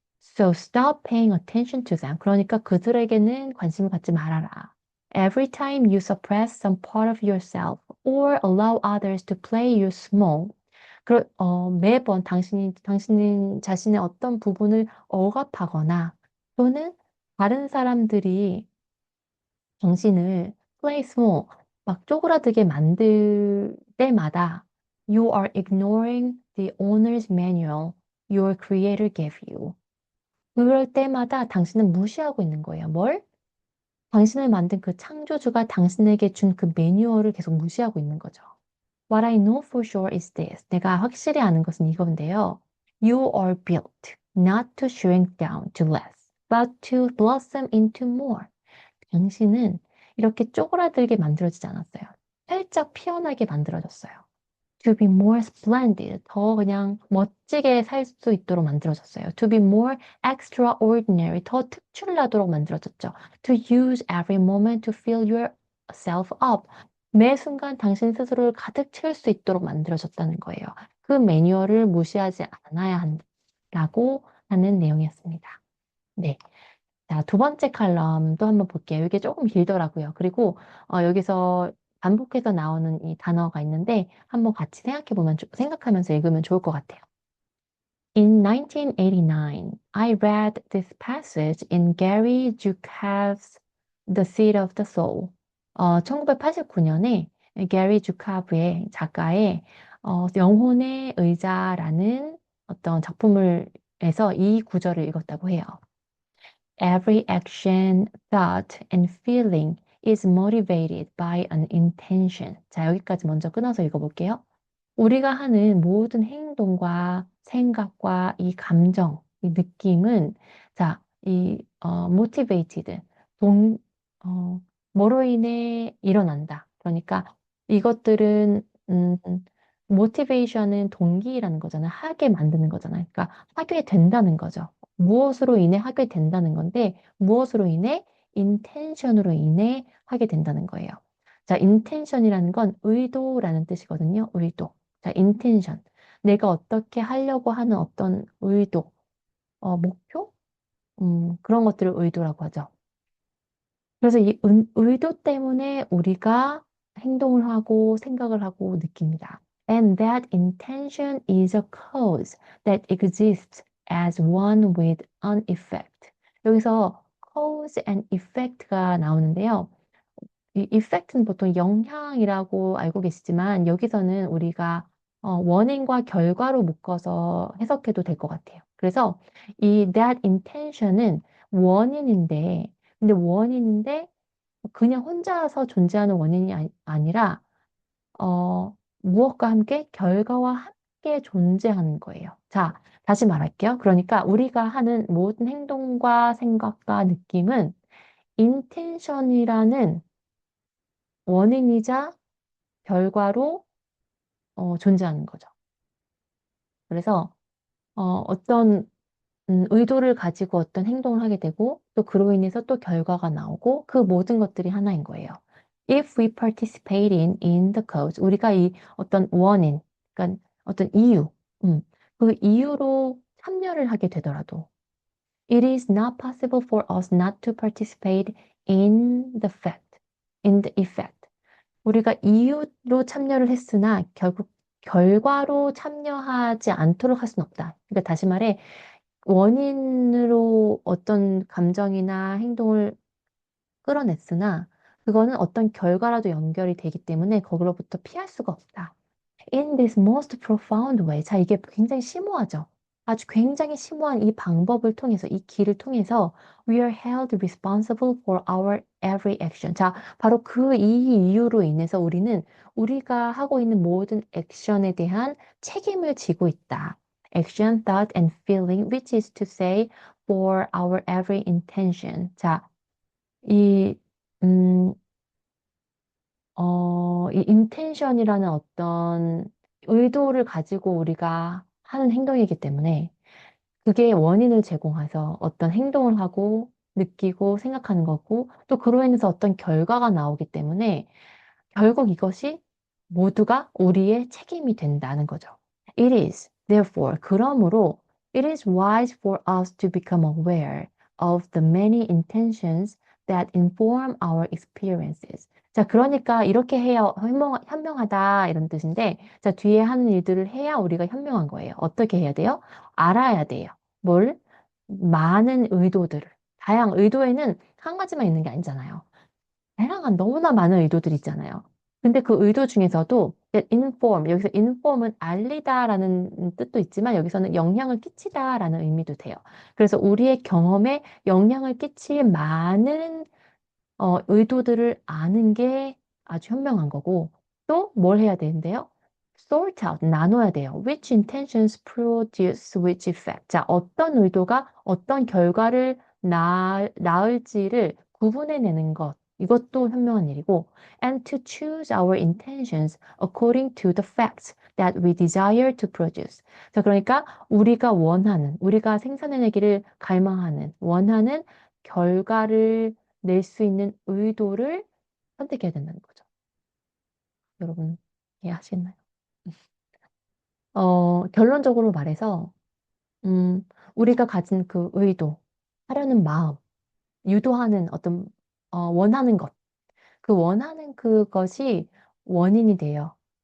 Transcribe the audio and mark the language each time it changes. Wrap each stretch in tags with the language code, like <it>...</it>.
<en>So stop paying attention to them.</en> <ko>그러니까 그들에게는 관심을 갖지 말아라.</ko> <en>Every time you suppress some part of yourself or allow others to play you small,</en> <ko>매번 당신 자신의 어떤 부분을 억압하거나 또는 다른 사람들이 당신을 play small, 막 쪼그라들게 만들 때마다</ko> <en>you are ignoring the owner's manual your creator gave you.</en> <ko>그럴 때마다 당신은 무시하고 있는 거예요. 뭘? 당신을 만든 그 창조주가 당신에게 준 그 매뉴얼을 계속 무시하고 있는 거죠.</ko> <en>What I know for sure is this.</en> <ko>내가 확실히 아는 것은 이건데요.</ko> <en>You are built not to shrink down to less, but to blossom into more.</en> <ko>당신은 이렇게 쪼그라들게 만들어지지 않았어요. 활짝 피어나게 만들어졌어요.</ko> <en>To be more splendid,</en> <ko>더 그냥 멋지게 살 수 있도록 만들어졌어요.</ko> <en>To be more extraordinary,</en> <ko>더 특출나도록 만들어졌죠.</ko> <en>To use every moment to fill yourself up,</en> <ko>매 순간 당신 스스로를 가득 채울 수 있도록 만들어졌다는 거예요. 그 매뉴얼을 무시하지 않아야 한다고 하는 내용이었습니다. 네. 자, 두 번째 칼럼도 한번 볼게요. 이게 조금 길더라고요. 그리고 여기서 반복해서 나오는 이 단어가 있는데 한번 같이 생각하면서 읽으면 좋을 것 같아요.</ko> <en>In 1989, I read this passage in Gary Zukav's The Seed of the Soul.</en> <ko>1989년에 게리 주카브의 작가의 영혼의 의자라는 어떤 작품을에서 이 구절을 읽었다고 해요.</ko> <en>Every action, thought, and feeling is motivated by an intention.</en> <ko>자, 여기까지 먼저 끊어서 읽어볼게요. 우리가 하는 모든 행동과 생각과 이 감정, 이 느낌은, 자, motivated, 동, 어, 뭐로 인해 일어난다. 그러니까 이것들은, motivation은 동기라는 거잖아요. 하게 만드는 거잖아요. 그러니까 하게 된다는 거죠. 무엇으로 인해 하게 된다는 건데, 무엇으로 인해? intention으로 인해 하게 된다는 거예요. 자, intention이라는 건 의도라는 뜻이거든요. 의도. 자, intention. 내가 어떻게 하려고 하는 어떤 의도, 목표? 그런 것들을 의도라고 하죠. 그래서 이 의도 때문에 우리가 행동을 하고 생각을 하고 느낍니다.</ko> <en>And that intention is a cause that exists as one with an effect.</en> <ko>여기서 cause and effect가 나오는데요. 이 effect는 보통 영향이라고 알고 계시지만 여기서는 우리가 원인과 결과로 묶어서 해석해도 될 것 같아요. 그래서 이 that intention은 원인인데, 근데 원인인데 그냥 혼자서 존재하는 원인이 아니라 무엇과 함께 결과와 함께 존재하는 거예요. 자, 다시 말할게요. 그러니까 우리가 하는 모든 행동과 생각과 느낌은 intention이라는 원인이자 결과로 존재하는 거죠. 그래서 어떤 의도를 가지고 어떤 행동을 하게 되고 또 그로 인해서 또 결과가 나오고 그 모든 것들이 하나인 거예요.</ko> <en>If we participate in the cause,</en> <ko>우리가 이 어떤 원인, 그러니까 어떤 이유, 그 이유로 참여를 하게 되더라도</ko> <en>it is not possible for us not to participate in the fact, in the effect.</en> <ko>우리가 이유로 참여를 했으나 결국 결과로 참여하지 않도록 할 수는 없다. 그러니까 다시 말해 원인으로 어떤 감정이나 행동을 끌어냈으나 그거는 어떤 결과라도 연결이 되기 때문에 거기로부터 피할 수가 없다.</ko> <en>In this most profound way.</en> <ko>자, 이게 굉장히 심오하죠. 아주 굉장히 심오한 이 방법을 통해서, 이 길을 통해서</ko> <en>we are held responsible for our every action.</en> <ko>자, 바로 그 이 이유로 인해서 우리는 우리가 하고 있는 모든 액션에 대한 책임을 지고 있다.</ko> <en>Action, thought, and feeling, which is to say, for our every intention.</en> <ko>자, 이, 음, 이 intention이라는 어떤 의도를 가지고 우리가 하는 행동이기 때문에 그게 원인을 제공해서 어떤 행동을 하고 느끼고 생각하는 거고 또 그로 인해서 어떤 결과가 나오기 때문에 결국 이것이 모두가 우리의 책임이 된다는 거죠.</ko> <en>It is, therefore,</en> <ko>그러므로</ko> <en>it is wise for us to become aware of the many intentions that inform our experiences.</en> <ko>자, 그러니까 이렇게 해야 현명하다 이런 뜻인데, 자, 뒤에 하는 일들을 해야 우리가 현명한 거예요. 어떻게 해야 돼요? 알아야 돼요. 뭘? 많은 의도들을. 다양 의도에는 한 가지만 있는 게 아니잖아요. 다양한 너무나 많은 의도들이 있잖아요. 근데 그 의도 중에서도 inform, 여기서 inform은 알리다라는 뜻도 있지만 여기서는 영향을 끼치다라는 의미도 돼요. 그래서 우리의 경험에 영향을 끼칠 많은 의도들을 아는 게 아주 현명한 거고 또 뭘 해야 되는데요?</ko> <en>Sort out,</en> <ko>나눠야 돼요.</ko> <en>Which intentions produce which effect.</en> <ko>자, 어떤 의도가 어떤 결과를 낳을지를 구분해내는 것. 이것도 현명한 일이고</ko> <en>and to choose our intentions according to the facts that we desire to produce.</en> <ko>자, 그러니까 우리가 원하는, 우리가 생산해내기를 갈망하는, 원하는 결과를 낼 수 있는 의도를 선택해야 된다는 거죠. 여러분, 이해하시나요? 결론적으로 말해서, 우리가 가진 그 의도, 하려는 마음, 유도하는 어떤, 원하는 것, 그 원하는 그것이 원인이 돼요.</ko>